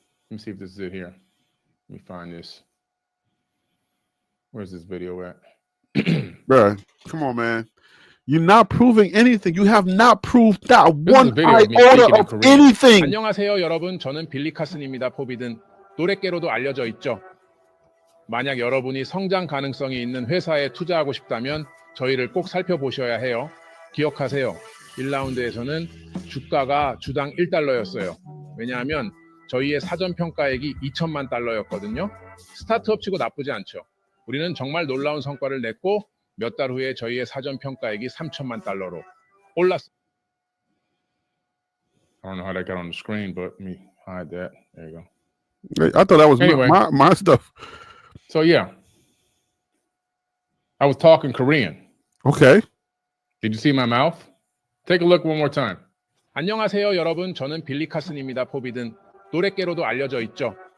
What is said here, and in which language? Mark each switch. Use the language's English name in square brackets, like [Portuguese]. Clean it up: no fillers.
[English] Let me see if this is it here. Let me find this. Where's this video at? Bro, come on, man. You're not proving anything. You have not proved that one iota of anything. [Korean] 안녕하세요, 여러분. 저는 빌리 카슨입니다. 포비든 노랫개로도 알려져 있죠. 만약 여러분이 성장 가능성이 있는 회사에 투자하고 싶다면 저희를 꼭 살펴보셔야 해요. 기억하세요. 1라운드에서는 주가가 주당 1달러였어요. 왜냐하면 저희의 사전 평가액이 2천만 달러였거든요. 스타트업 치고 나쁘지 않죠. 우리는 정말 놀라운 성과를 냈고 몇 달 후에 저희의 사전 평가액이 3천만 달러로 올랐어요. [English] I don't know how that got on the screen, but let me hide that. There you go. I thought that was Anyway. my stuff. So yeah, I was talking Korean. Okay. Did you see my mouth? Take a look one more time. [Korean] 안녕하세요, 여러분. 저는 빌리 카슨입니다. 포비든 노랫개로도 알려져 있죠.